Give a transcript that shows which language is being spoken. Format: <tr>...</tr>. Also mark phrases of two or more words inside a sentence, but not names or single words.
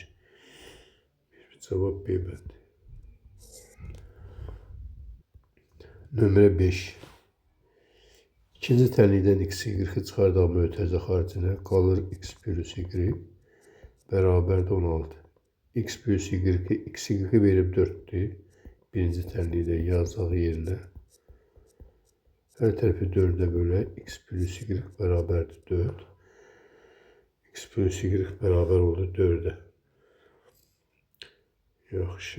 <az>Cevap B bəndi. Nömrə 5. İkinci tənlikdən x-i y-i çıxardaq mötərizə xaricinə qalır</az> <en>x plus y</en> <az>bərabərdir 16.</az> <en>X plus y-</en> <az>i x-i verib 4'dür. Birinci tənlikdə yazacaq yerinə. Her tərəfi 4'e bölə.</az> <en>X plus y</en> <az>bərabərdir 4.</az> <en>X plus y</en> <az>bərabər oldu 4'e. Yaxşı.</az>